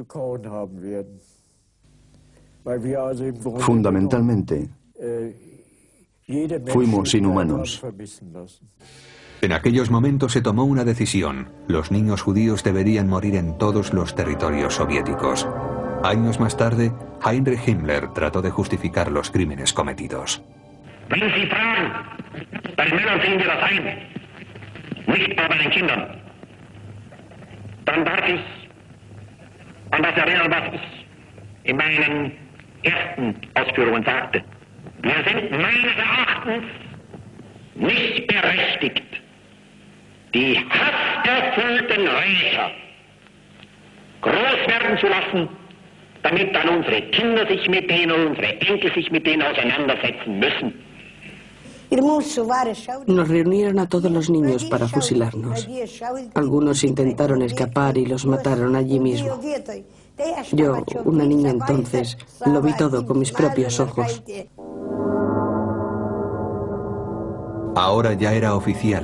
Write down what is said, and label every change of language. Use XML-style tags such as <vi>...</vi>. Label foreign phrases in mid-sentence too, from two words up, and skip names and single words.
<es>Fundamentalmente, fuimos inhumanos. En aquellos momentos se tomó una decisión. Los niños judíos deberían morir en todos los territorios soviéticos. Años más tarde, Heinrich Himmler trató de justificar los crímenes cometidos.</es> <de>Wenn Sie fragen, bei den Männern sehen wir das ein, nicht aber bei den Kindern, dann darf ich an das erinnern, was ich in meinen ersten Ausführungen sagte. Wir sind meines Erachtens nicht berechtigt, die hasserfüllten Rächer groß werden zu lassen, damit dann unsere Kinder sich mit denen und unsere Enkel sich mit denen auseinandersetzen müssen.</de> <es>Nos reunieron a todos los niños para fusilarnos. Algunos intentaron escapar y los mataron allí mismo. Yo, una niña entonces, lo vi todo con mis propios ojos. Ahora ya era oficial.</es>